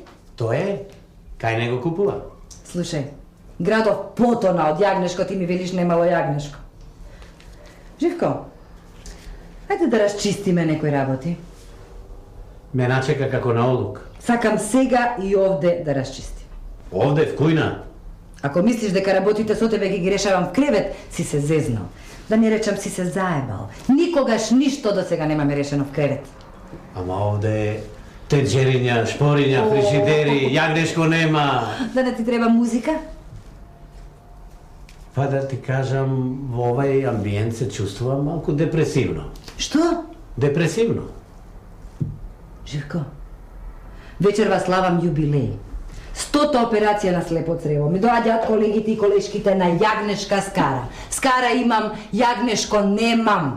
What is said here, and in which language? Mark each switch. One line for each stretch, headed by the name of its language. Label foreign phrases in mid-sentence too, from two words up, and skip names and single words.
Macedonian: Тоа е. Кај него купува. Слушај, градов потона од Јагнешко, ти ми велиш немало Јагнешко. Живко, ајде да расчистиме некои работи. Ме начека како на олук. Сакам сега и овде да расчистим. Ovde v kujna. Ако мислиш дека работите со тебе ги решавам в кревет, си се зезнал. Да не речам си се заебал. Никогаш ништо до сега немаме решено в кревет. Ама ovde tenđerinja, šporinja, frižideri, jagneško nema. Да не ти треба музика? Pa da ti kažem, v ovaj ambijent se čuствувам малко депресивно. Што? Депресивно. Живко, вечерва славам јубилеј. 100-та операција на слепо црево. Ми доаѓаат колегите и колешките на јагнешка скара. Скара имам, јагнешко немам.